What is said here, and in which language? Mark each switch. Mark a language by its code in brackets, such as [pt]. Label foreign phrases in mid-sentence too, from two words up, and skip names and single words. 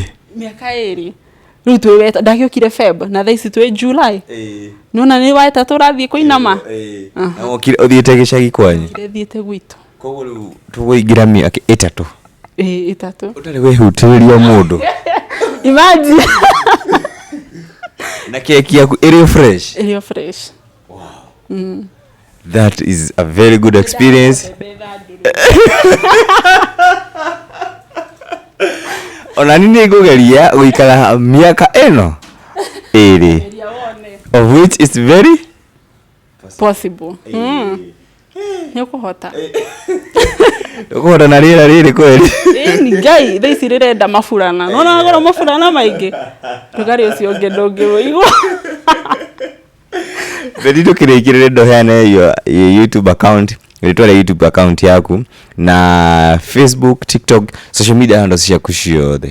[ki] rĩu twĩ weta ndagĩũkire Feb na thaa ici twĩ July nona nĩ wa ĩtatũ ũrathiĩ kũinama ũthiĩte gĩcagi kwanyu thiĩte gwitũ koguo rĩu tũgũingĩra mĩaka 3 3 ũtarĩ wĩhutĩrĩria mũndũ imagine na keki yaku ĩrĩ fresh [en] wow that is a very good experience [ki] ona nini ngũgeria gũikara mĩaka ĩno 2 [en] of which is very [ki] possible nĩ ũkũhota na rĩera rĩrĩ kweri nĩ ngai thaa ici rĩrenda maburana no nagora maburana maingĩ ndũgarĩ ũcio ũngĩ ndũngĩwĩigua Bedi tukirikirire ndoheane hiyo [en] YouTube account [ki] rĩtwa rĩa [en] YouTube account [ki] yaku na Facebook, TikTok, [en] social media handles [ki] ciaku ciothe